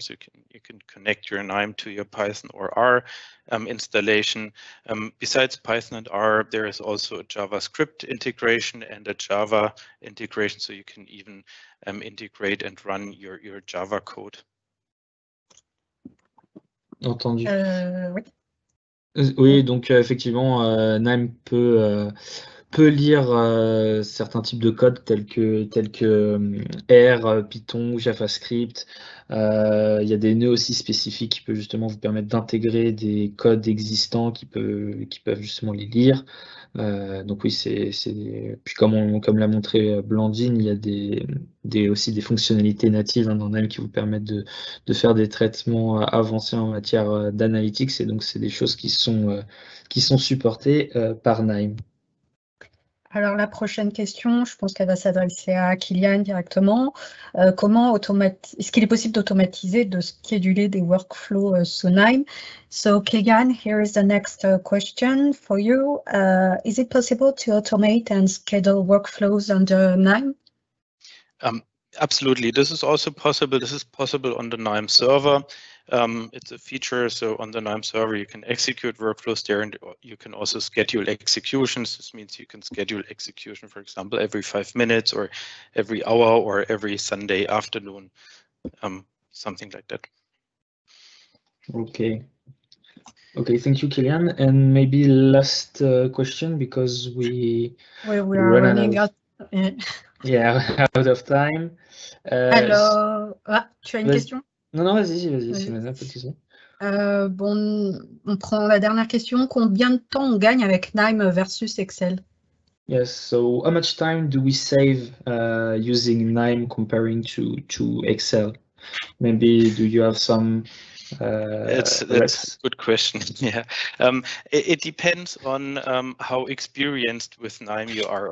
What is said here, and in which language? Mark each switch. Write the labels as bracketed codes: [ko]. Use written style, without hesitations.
[en] So you can connect your NIME to your Python or R installation. Besides Python and R, there is also a JavaScript integration and a Java integration. So you can even integrate and run your Java code. [fr] Entendu. Oui. Oui, donc effectivement, NIME peut lire certains types de code tels que R, Python ou JavaScript. Il y a des nœuds aussi spécifiques qui peuvent justement vous permettre d'intégrer des codes existants qui peuvent justement les lire. Donc oui, puis comme l'a montré Blandine, il y a aussi des fonctionnalités natives dans NIME qui vous permettent de faire des traitements avancés en matière d'analytics, et donc c'est des choses qui sont supportées par NIME. Alors la prochaine question, je pense qu'elle va s'adresser à Kilian directement. Est-ce qu'il est possible d'automatiser, de scheduler des workflows sous NIME? [en] So Kilian, here is the next question for you. Is it possible to automate and schedule workflows under NIME? Absolutely. This is also possible. This is possible on the NIME server. It's a feature, so on the KNIME server you can execute workflows there, and you can also schedule executions. This means you can schedule execution, for example, every 5 minutes or every hour or every Sunday afternoon, something like that. Okay. Okay, thank you, Kilian. And maybe last question, because we are running out. Yeah, out of time. [fr] Alors, tu as une question? Non, vas-y, Simona, pas de souci. Bon, on prend la dernière question. Combien de temps on gagne avec KNIME versus Excel? [en] Yes, so how much time do we save using KNIME comparing to Excel? Maybe do you have some That's a good question. Yeah, it depends on how experienced with KNIME you are.